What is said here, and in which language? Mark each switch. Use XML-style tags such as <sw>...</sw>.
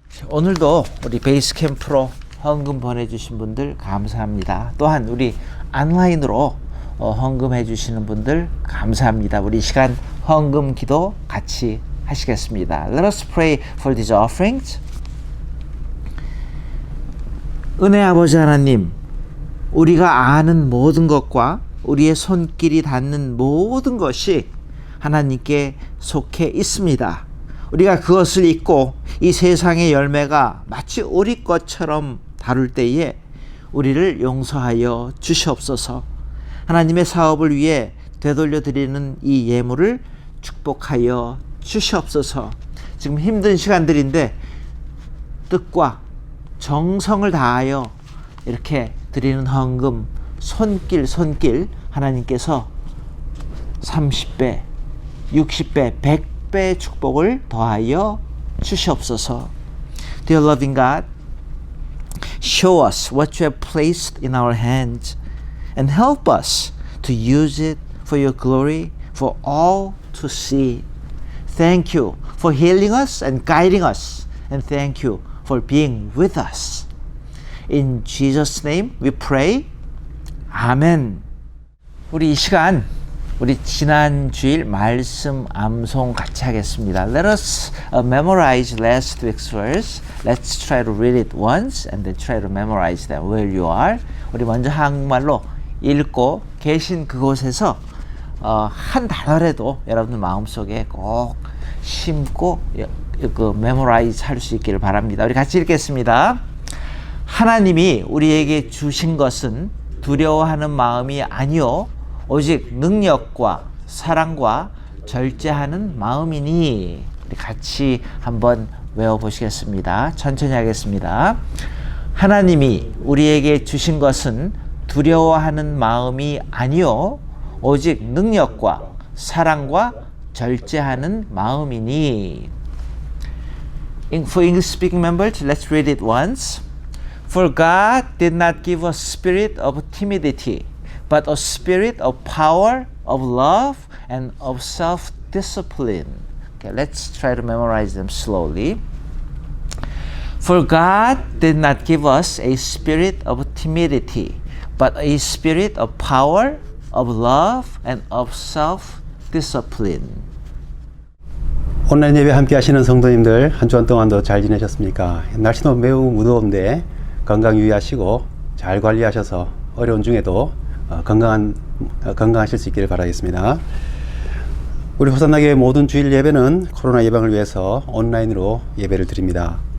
<ko>오늘도 우리 베이스 캠프로 헌금 보내주신 분들 감사합니다. 또한 우리 온라인으로 헌금해 주시는 분들 감사합니다. 우리 이 시간 헌금 기도 같이 하시겠습니다.</ko> <en>Let us pray for these offerings.</en> <ko>은혜 아버지 하나님, 우리가 아는 모든 것과 우리의 손길이 닿는 모든 것이 하나님께 속해 있습니다. 우리가 그것을 잊고 이 세상의 열매가 마치 우리 것처럼 다룰 때에 우리를 용서하여 주시옵소서. 하나님의 사업을 위해 되돌려 드리는 이 예물을 축복하여 주시옵소서. 지금 힘든 시간들인데 뜻과 정성을 다하여 이렇게 드리는 헌금 손길 하나님께서 30배, 60배, 100배 축복을 더하여 주시옵소서.</ko> <en>Dear loving God, show us what you have placed in our hands and help us to use it for your glory for all to see. Thank you for healing us and guiding us, and thank you for being with us. In Jesus' name we pray. 아멘.</en> <ko>우리 이 시간 우리 지난 주일 말씀 암송 같이 하겠습니다.</ko> <en>Let us memorize last week's verse. Let's try to read it once and then try to memorize them where you are.</en> <ko>우리 먼저 한국말로 읽고 계신 그곳에서 한 단어라도 여러분들 마음속에 꼭 심고 memorize 할 수 있기를 바랍니다. 우리 같이 읽겠습니다. 하나님이 우리에게 주신 것은 두려워하는 마음이 아니요 오직 능력과 사랑과 절제하는 마음이니. 우리 같이 한번 외워보시겠습니다. 천천히 하겠습니다. 하나님이 우리에게 주신 것은 두려워하는 마음이 아니요 오직 능력과 사랑과 절제하는 ma음이니.</ko> <en>For English speaking members, let's read it once. For God did not give us spirit of timidity, but a spirit of power, of love, and of self-discipline. Okay, let's try to memorize them slowly. For God did not give us a spirit of timidity, but a spirit of power, of love, and of self-discipline.</en> <ko>온라인 예배 함께 하시는 성도님들 한 주간 동안도 잘 지내셨습니까? 날씨도 매우 무더운데 건강 유의하시고 잘 관리하셔서 어려운 중에도 건강하실 수 있기를 바라겠습니다. 우리 호산나교회 모든 주일 예배는 코로나 예방을 위해서 온라인으로 예배를 드립니다.</ko>